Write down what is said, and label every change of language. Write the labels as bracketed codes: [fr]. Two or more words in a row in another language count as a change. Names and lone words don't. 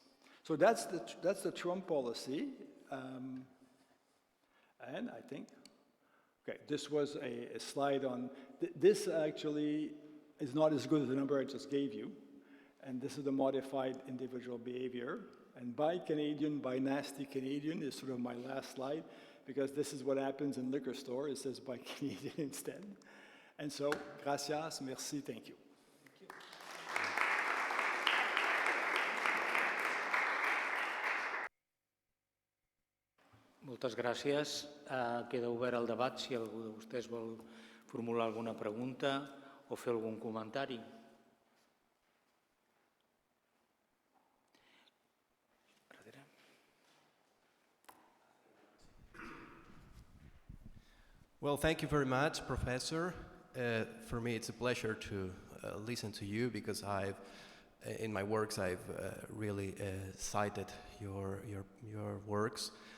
[en] So that's the Trump policy. And I think, okay, this was a slide on, this actually is not as good as the number I just gave you. And this is the modified individual behavior. And by Canadian, by nasty Canadian is sort of my last slide, because this is what happens in liquor store. It says by Canadian instead. And so, [es] gracias, [fr] merci, [en] thank you. [ca] Moltes gràcies. Queda obert el debat si algú de vostès vol formular alguna pregunta o fer algun comentari. [en] Well, thank you very much, Professor. For me, it's a pleasure to listen to you because in my works, I've really cited your works.